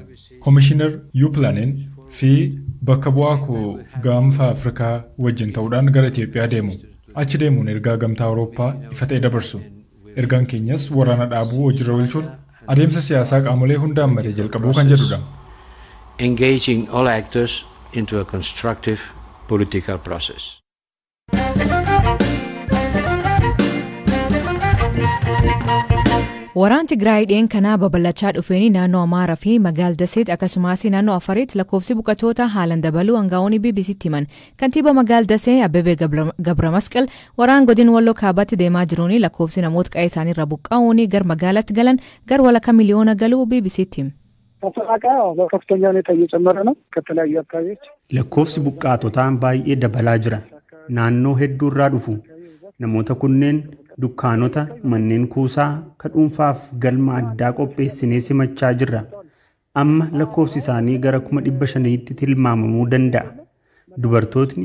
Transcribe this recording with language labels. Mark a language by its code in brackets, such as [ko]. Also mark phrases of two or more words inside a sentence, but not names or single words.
[om] Komishinar Yuuplaaniin fi bakka bu'aa koo gaanfa Afrikaa wajjin ta'uudhaan gara Itoophiyaa deemu. Achi deemuun ergaa gamtaa Awurooppaa ifa ta'e dabarsu. Ergaan keenyas waraana dhaabuu hojiirra oolchuun adeemsa siyaasaa qaamolee hunda hammatee jalqabuu kan jedhudha. [en] Engaging all actors into a constructive political process. [om] Waraan Tigraay dhiyeen kanaa babal'achaa dhufeeni naannoo Amaaraa fi Magaal Daseet akkasumas naannoo Afariitti lakkoofsi buqqaatoota haalan dabaluu aangaa'onni BBC'tti himan. Kantiibaa Magaal Dasee Abbebee Gabramasqal waraan godina Walloo kaabaatti deemaa jiruun lakkoofsi namoota qe'ee isaaniirra buqqa'uun gar magaalaatti galan gar walakkaa miliyoona galuu BBC'tti himu. [am] በከፍተኛ ሁኔታ እየጨመረ ነው ከተለያዩ አካባቢዎች [om] lakkoofsi buqqaatotaan baay'ee dabalaa jira naannoo hedduu irraa dhufu namoota kunneen dukkaanota manneen kuusaa ka dhuunfaaf galma addaa qopheessinee simachaa jirra amma lakkoofsi isaanii gara 500tti tilmaamamuu danda'a dubartootni